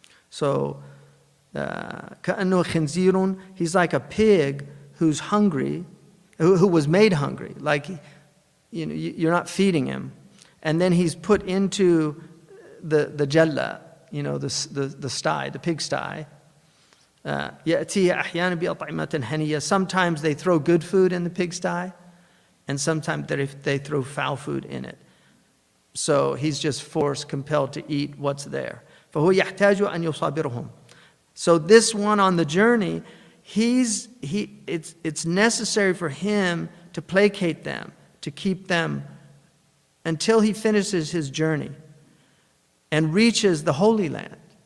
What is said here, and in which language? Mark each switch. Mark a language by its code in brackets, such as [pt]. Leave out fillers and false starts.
[en] So [ar] كأنه خنزير, [en] he's like a pig who's hungry, who was made hungry. Like, you're not feeding him. And then he's put into the jalla, the sty, the pig sty. [ar] يأتيه أحيانا بأطعمة هنية. [en] Sometimes they throw good food in the pigsty, and sometimes they throw foul food in it. So he's just forced, compelled to eat what's there. [ar] فهو يحتاج أن يصابرهم. [en] So this one on the journey, it's necessary for him to placate them, to keep them until he finishes his journey and reaches the Holy Land.